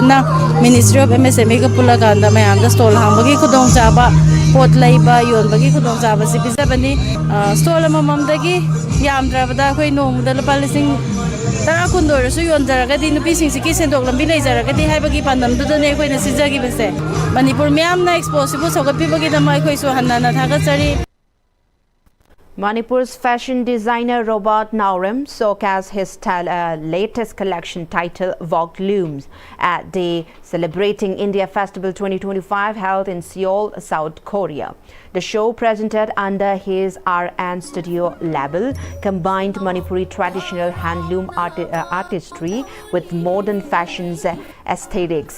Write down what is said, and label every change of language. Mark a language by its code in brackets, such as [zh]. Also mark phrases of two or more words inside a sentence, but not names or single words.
[mni] na Ministry of MSME ka pulaganda mayam da stall hambagi khudong chaba pot leiba yonbagi khudong chaba si bizabani stall amamdagi yam drabada khoi nong da lupa lising tara kundor su yon jaragadi nupi singsi ki sendok lambi lei jaragadi haibagi pandam dudane khoi na sijagi base Manipur mayam na expo sibu sogat pibagi dama khoi su hanna na thagat chari. [en] Manipur's fashion designer Robert Nauram showcased his latest collection titled Vogue Looms at the Celebrating India Festival 2025 held in Seoul, South Korea. The show, presented under his RN Studio label, combined Manipuri traditional handloom artistry with modern fashion's aesthetics.